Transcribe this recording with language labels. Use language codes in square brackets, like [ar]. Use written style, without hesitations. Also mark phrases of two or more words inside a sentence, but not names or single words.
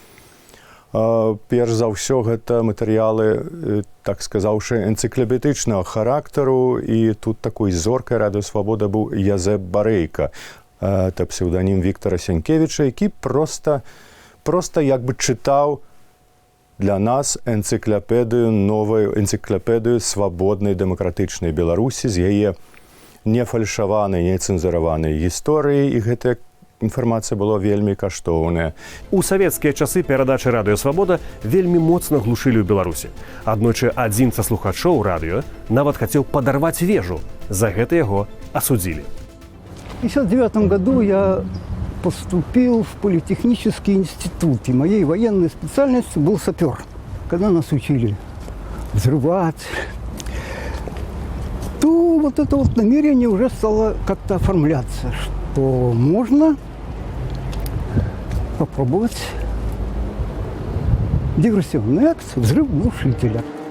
[be] Перш за ўсё гэта матэрыялы, так сказаўшы, энцыклапедычнага характару, і тут такой зоркай Радыё Свабода быў Язэп Барэйка, это псевдонім Віктора Сянкевіча, які проста як бы чытаў для нас новую энцыклапедыю свабоднай дэмакратычнай Беларусі з яе нефальшаванай, нецэнзураванай гісторыі, і гэтая інфармацыя была вельмі каштоўная. У савецкія часы перадачы «Радыё Свабода» вельмі моцна глушылі ў Беларусі. Аднойчы адзін са слухачоў радыё нават хацеў падарваць вежу. За гэта яго асудзілі. [ru] В 1959 году я поступил в политехнический институт, и моей военной специальностью был сапер. Когда нас учили взрывать, то вот это вот намерение уже стало как-то оформляться, что можно попробовать диверсионный акт, взрыв глушителя.